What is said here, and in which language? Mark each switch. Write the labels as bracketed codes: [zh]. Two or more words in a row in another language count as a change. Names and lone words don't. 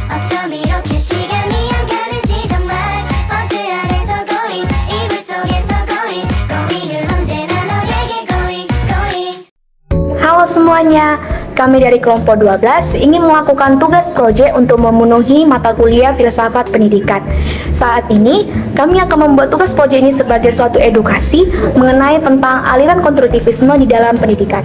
[ko] 어쩜 이렇게 시간이 안 가는지 정말 버스 안에서 고잉 이불 속에서 고잉 고잉은 언제나 너에게 [en] going going. [id] Halo semuanya, kami dari kelompok 12 ingin melakukan tugas proyek untuk memenuhi mata kuliah filsafat pendidikan. Saat ini, kami akan membuat tugas proyek ini sebagai suatu edukasi mengenai tentang aliran konstruktivisme di dalam pendidikan.